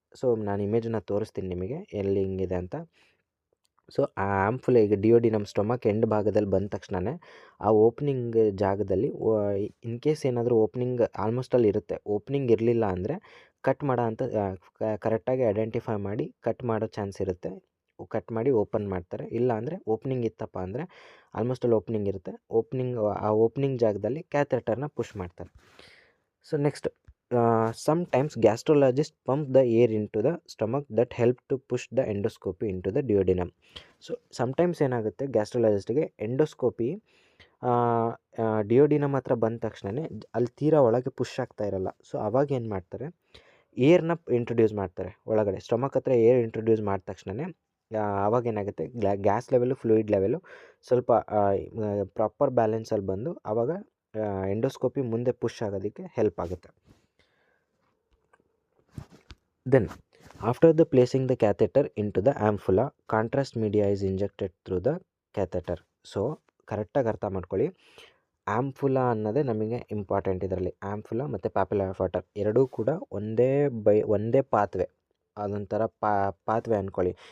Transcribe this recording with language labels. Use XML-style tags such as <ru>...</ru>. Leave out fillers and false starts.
<kn>So ನಾನು ಇಮೇಜನ್ನು ತೋರಿಸ್ತೀನಿ ನಿಮಗೆ ಎಲ್ಲಿ ಹಿಂಗಿದೆ ಅಂತ. ಸೊ ಆ ಆ್ಯಂಪುಲ ಈಗ ಡಿಯೋಡಿನಮ್ ಸ್ಟೊಮಕ್ ಎಂಡ್ ಭಾಗದಲ್ಲಿ ಬಂದ ತಕ್ಷಣವೇ ಆ ಓಪನಿಂಗ್ ಜಾಗದಲ್ಲಿ ಇನ್ ಕೇಸ್ ಏನಾದರೂ ಓಪನಿಂಗ್ ಆಲ್ಮೋಸ್ಟ್ ಅಲ್ಲಿ ಇರುತ್ತೆ. ಓಪನಿಂಗ್ ಇರಲಿಲ್ಲ ಅಂದರೆ ಕಟ್ ಮಾಡೋ ಅಂತ ಕರೆಕ್ಟಾಗಿ ಐಡೆಂಟಿಫೈ ಮಾಡಿ ಕಟ್ ಮಾಡೋ ಚಾನ್ಸ್ ಇರುತ್ತೆ. ಕಟ್ ಮಾಡಿ ಓಪನ್ ಮಾಡ್ತಾರೆ. ಇಲ್ಲ ಅಂದರೆ ಓಪನಿಂಗ್ ಇತ್ತಪ್ಪ ಅಂದರೆ ಆಲ್ಮೋಸ್ಟ್ ಅಲ್ಲಿ ಓಪನಿಂಗ್ ಇರುತ್ತೆ. ಆ ಓಪನಿಂಗ್ ಜಾಗದಲ್ಲಿ ಕ್ಯಾಥೆಟರ್ನ ಪುಷ್ ಮಾಡ್ತಾರೆ.</kn> <en>So next, sometimes gastrologist pump the air into the stomach that help to push the endoscopy into the duodenum.</en> <kn>So sometimes ಏನಾಗುತ್ತೆ, ಗ್ಯಾಸ್ಟ್ರೊಲಾಜಿಸ್ಟ್ಗೆ ಎಂಡೋಸ್ಕೋಪಿ ಡಿಯೋಡಿನಮ್ ಹತ್ರ ಬಂದ ತಕ್ಷಣವೇ ಅಲ್ಲಿ ತೀರಾ ಒಳಗೆ ಪುಷ್ ಆಗ್ತಾ ಇರಲ್ಲ. ಸೊ ಅವಾಗ ಏನು ಮಾಡ್ತಾರೆ, ಏರ್ನ ಇಂಟ್ರೊಡ್ಯೂಸ್ ಮಾಡ್ತಾರೆ ಒಳಗಡೆ. ಸ್ಟಮಕ್ ಹತ್ರ ಏರ್ ಇಂಟ್ರೊಡ್ಯೂಸ್ ಮಾಡಿದ ತಕ್ಷಣವೇ ಆವಾಗ ಏನಾಗುತ್ತೆ, ಗ್ಯಾಸ್ ಲೆವೆಲು ಫ್ಲೂಯಿಡ್ ಲೆವೆಲು ಸ್ವಲ್ಪ ಪ್ರಾಪರ್ ಬ್ಯಾಲೆನ್ಸಲ್ಲಿ ಬಂದು ಆವಾಗ ಎಂಡೋಸ್ಕೋಪಿ ಮುಂದೆ ಪುಷ್ ಆಗೋದಕ್ಕೆ ಹೆಲ್ಪ್ ಆಗುತ್ತೆ.</kn> <en>Then, after the placing the catheter into the ampulla, contrast media is injected through the catheter.</en> <kn>So ಕರೆಕ್ಟಾಗಿ ಅರ್ಥ ಮಾಡ್ಕೊಳ್ಳಿ, ಆ್ಯಂಪುಲಾ ಅನ್ನೋದೇ ನಮಗೆ ಇಂಪಾರ್ಟೆಂಟ್ ಇದರಲ್ಲಿ. ಆ್ಯಂಪುಲಾ ಮತ್ತು ಪ್ಯಾಪಿಲಾ ಆಫ್ ವಾಟರ್ ಎರಡೂ ಕೂಡ ಒಂದೇ ಪಾತ್ವೆ, ಅದೊಂಥರ ಪಾತ್ವೆ ಅಂದ್ಕೊಳ್ಳಿ.</kn>